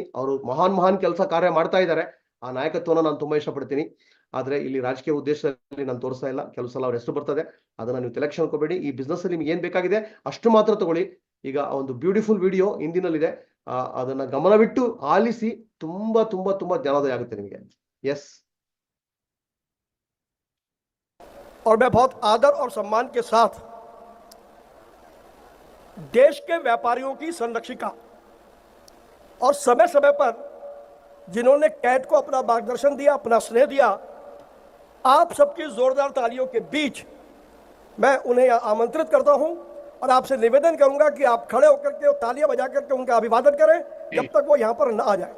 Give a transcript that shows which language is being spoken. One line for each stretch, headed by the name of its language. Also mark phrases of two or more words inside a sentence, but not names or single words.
Kannada: ಅವರು ಮಹಾನ್ ಕೆಲಸ ಕಾರ್ಯ ಮಾಡ್ತಾ ಇದ್ದಾರೆ. ಆ ನಾಯಕತ್ವನ ನಾನು ತುಂಬಾ ಇಷ್ಟಪಡ್ತೀನಿ. ಆದ್ರೆ ಇಲ್ಲಿ ರಾಜಕೀಯ ಉದ್ದೇಶದಲ್ಲಿ ನಾನು ತೋರಿಸ್ತಾ ಇಲ್ಲ. ಕೆಲವು ಸಲ ಅವ್ರ ಹೆಸರು ಬರ್ತದೆ, ಅದನ್ನ ನೀವು ತಲೆಕ್ಷನ್ ಹಾಕೋಬೇಡಿ. ಈ ಬಿಸ್ನೆಸ್ ಅಲ್ಲಿ ನಿಮ್ಗೆ ಏನ್ ಬೇಕಾಗಿದೆ ಅಷ್ಟು ಮಾತ್ರ ತಗೊಳ್ಳಿ. ಈಗ ಒಂದು
English: beautiful video
Kannada: ಹಿಂದಿನಲ್ಲಿದೆ, ಅದನ್ನ ಗಮನವಿಟ್ಟು ಆಲಿಸಿ. ತುಂಬಾ ಜ್ಞಾನೋದಯ ಆಗುತ್ತೆ ನಿಮಗೆ. ಎಸ್,
Hindi: और मैं बहुत आदर और सम्मान के साथ देश के व्यापारियों की संरक्षिका और समय समय पर जिन्होंने कैद को अपना मार्गदर्शन दिया, अपना स्नेह दिया, आप सबकी जोरदार तालियों के बीच मैं उन्हें आमंत्रित करता हूं और आपसे निवेदन करूंगा कि आप खड़े होकर के तालियां बजा करके उनका अभिवादन करें जब तक वो यहां पर न आ जाए।